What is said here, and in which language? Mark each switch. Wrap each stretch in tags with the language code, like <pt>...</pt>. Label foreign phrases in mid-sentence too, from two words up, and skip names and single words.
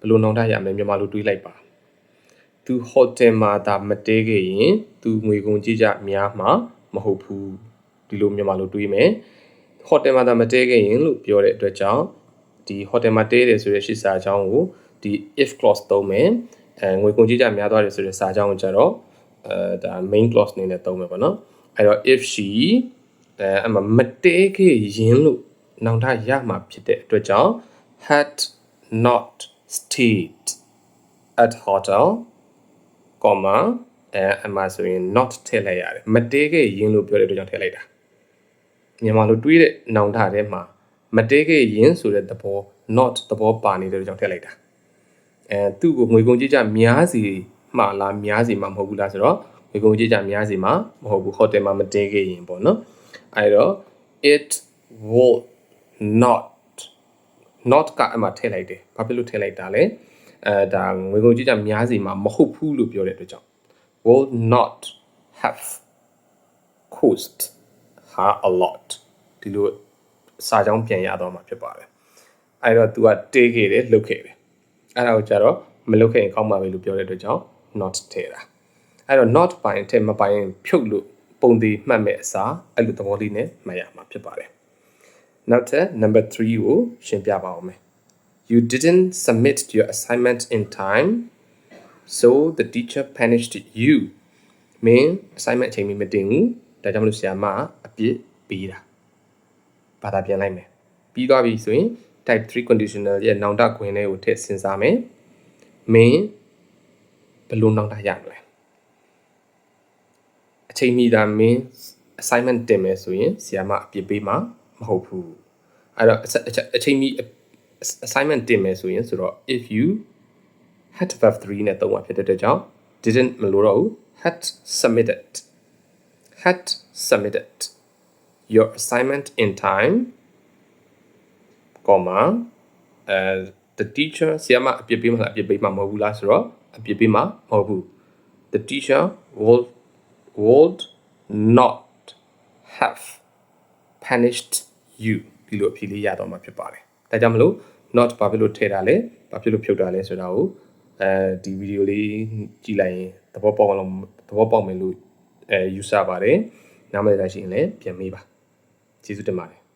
<my>ယ်လိုနောင်တရမလဲမြန်မာလိုတွေးလိုက်ပါသူ hotel မှာဒါမတဲခဲ့ရင်သူငွေကုန်ကြေးကျများမှာမဟုတ်ဘူးဒီလိုမြန်မာလိုတွေးမယ် hotel မှာဒါမတဲခဲ့ရင်လို့ပြောတဲ့အတွက်ကြောင့် ဒီ hotel မှာတဲတယ်ဆိုတဲ့ရှစ်စာအကြောင်းကိုဒီ</my> <en>if clause</en> <my>သုံးမယ်ငွေကုန်ကြေးကျများသွားတယ်ဆိုတဲ့စာအကြောင်းကိုကျတော့ဒါ</my> <en>main clause</en> <my>အနေနဲ့သုံးမယ်ပေါ့နော်အဲ့ တော့</my> <en>if she</en> <my>အမတဲခဲ့ရင်လို့နောင်တရမှာဖြစ်တဲ့အတွက်ကြောင့်</my> <en>had not stayed at hotel</en> <my>comma အမှဆိုရင် not ထည့်လိုက်ရတယ်မတဲခဲ့ရင်လို့ပြောတဲ့အတွက်ကြောင့်ထည့်လိုက်တာမြန်မာလိုတွေးတဲ့နောင်တထဲမှာမတဲခဲ့ရင်ဆိုတဲ့သဘော not သဘောပါနေတဲ့အတွက်ကြောင့်ထည့်လိုက်တာသူ့ကိုငွေကုန်ကြေးကျများစီမှာလားများစီမှာမဟုတ်ဘူးလားဆိုတော့ငွေကုန်ကြေးကျများစီမှာမဟုတ်ဘူး hotel မှာမတဲခဲ့ရင်ပေါ့နော်အဲ့တော့</my> <en>it would</en> <my>not ကအမှထည့်လိုက်တယ်ဘာဖြစ်လို့ထည့်လိုက်တာလဲဒါငွေကုန်ကြေးကျများစီမှာမဟုတ်ဘူးလို့ပြောတဲ့အတွက်ကြောင့်</my> <en>would not have cost her a lot</en> <my>ဒီလိုစာကြောင်းပြန်ရတော့မှာဖြစ်ပါတယ် အဲ့တော့ तू ကတေးခဲ့တယ်လုတ်ခဲ့တယ်အဲ့ဒါကိုကြတော့မလုတ်ခဲ့ရင်ကောင်းပါပဲလို့ပြောတဲ့အတွက်ကြောင့် not ထည့်တာအဲ့တော့ not ပိုင်းထည့်မပိုင်းဖြုတ်လို့ပုံသေးမှတ်မဲ့အစားအဲ့လိုသဘောလေးနဲ့မှတ်ရမှာဖြစ်ပါတယ်နောက်ထပ် number 3ကိုရှင်းပြပါအောင်မယ်</my> <en>you didn't submit your assignment in time so the teacher punished you</en> <my>မင်း assignment အချိန်မီမတင်ဘူးဒါကြောင့်မလို့ဆရာမအပြစ်ပေးတာဘာသာပြန်လိုက်မယ်ပြီးသွားပြီဆိုရင်</my> <en>type 3 conditional</en> <my>ရဲ့နောင်တခွင်လေးကိုထည့်စဉ်းစားမယ်မင်းဘယ်လိုနောင်တရမလဲ အချိန်မီတာမင်း assignment တင်မယ်ဆိုရင်ဆရာမအပြစ်ပေးမှာမဟုတ်ဘူးအဲ့တော့အချိန်မီ assignment တင်မယ်ဆိုရင်ဆိုတော့</my> <en>if you had verb 3</en> <my>နဲ့သုံးပါဖြစ်တဲ့အတွက်ကြောင့် didn't မလို့တော့ဘူး had</my> <en>submitted your assignment in time comma the teacher</en> <my>ဆရာမအပြစ်ပေးမှာလားအပြစ်ပေးမှာမဟုတ်ဘူးလားဆိုတော့အပြစ်ပေးမှာမဟုတ်ဘူး</my> <en>the teacher would not have punished you</en> <my>ဒီလိုအဖြေလေးရတော့မှာဖြစ်ပါတယ်ဒါကြောင့်မလို့ not ဘာဖြစ်လို့ထည့်တာလဲဘာဖြစ်လို့ဖြုတ်တာလဲဆိုတာကိုဒီဗီဒီယိုလေးကြည့်လိုက်ရင်သဘောပေါက်မယ်လို့ယူဆပါတယ်နားမလည်တာရှိရင်လည်းပြန်မေးပါကျေးဇူးတင်ပါတယ်</my>